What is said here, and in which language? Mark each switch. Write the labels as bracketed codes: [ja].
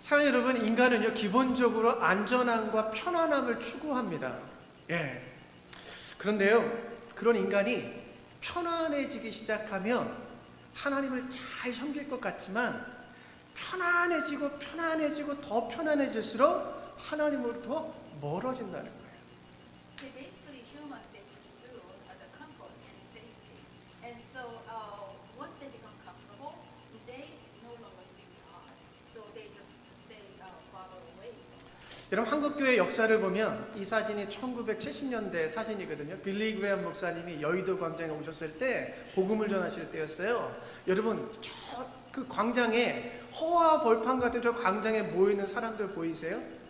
[ko] 사랑하는 여러분, 인간은요, 기본적으로 안전함과 편안함을 추구합니다. 예. 그런데요, 그런 인간이 편안해지기 시작하면 하나님을 잘 섬길 것 같지만 편안해지고 더 편안해질수록 하나님으로부터 멀어진다는 거예요. [en] See, basically humans, they pursue the comfort and safety. And so once they become comfortable, they no longer seek God. So they just stay farther away from God. [ko] 여러분, 한국교회 역사를 보면 이 사진이 1970년대 사진이거든요. 빌리 그레엄 목사님이 여의도 광장에 오셨을 때 복음을 전하실 때였어요. 여러분, 저 그 광장에 허와 벌판 같은 저 광장에 모이는 사람들 보이세요?